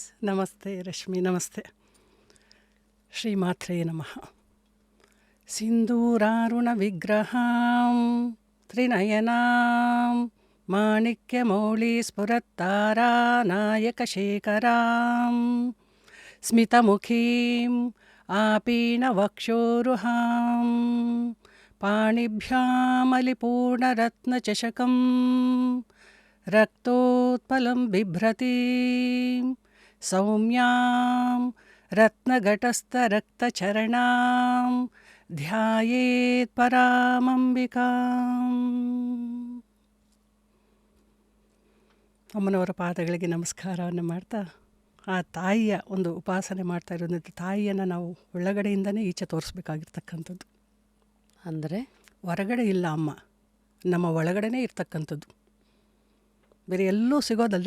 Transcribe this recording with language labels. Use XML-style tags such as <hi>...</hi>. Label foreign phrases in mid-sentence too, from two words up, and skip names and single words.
<kn>ನಮಸ್ತೆ ರಶ್ಮಿ, ನಮಸ್ತೆ.</kn> <sa>ಶ್ರೀಮಾತ್ರೇ ನಮಃ. ಸಿಂಧೂರಾರುಣ ವಿಗ್ರಹಾಂ ತ್ರಿನಯನಾಂ ಮಾಣಿಕ್ಯಮೌಳಿ ಸ್ಫುರತ್ತಾರಾ ನಾಯಕಶೇಖರಾಂ ಸ್ಮಿತಮುಖೀಂ आपीनवक्षोरुहां पाणिभ्यामलिपूर्णरत्नचषकं रक्तोत्पलं बिभ्रतीं सौम्यां रत्नघटस्थरक्तचरणां ध्यायेत् परामंबिकाम्.</sa> <kn>ಅಮ್ಮನವರ ಪಾದಗಳಿಗೆ ನಮಸ್ಕಾರವನ್ನು ಮಾಡ್ತಾ ಆ ತಾಯಿಯ ಒಂದು ಉಪಾಸನೆ ಮಾಡ್ತಾ ಇರೋದ್ರಿಂದ ತಾಯಿಯನ್ನು ನಾವು ಒಳಗಡೆಯಿಂದನೇ ಈಚೆ ತೋರಿಸ್ಬೇಕಾಗಿರ್ತಕ್ಕಂಥದ್ದು. ಅಂದರೆ ಹೊರಗಡೆ ಇಲ್ಲ, ಅಮ್ಮ ನಮ್ಮ ಒಳಗಡೆನೇ ಇರ್ತಕ್ಕಂಥದ್ದು, ಬೇರೆ ಎಲ್ಲೂ ಸಿಗೋದಲ್ಲ.</kn>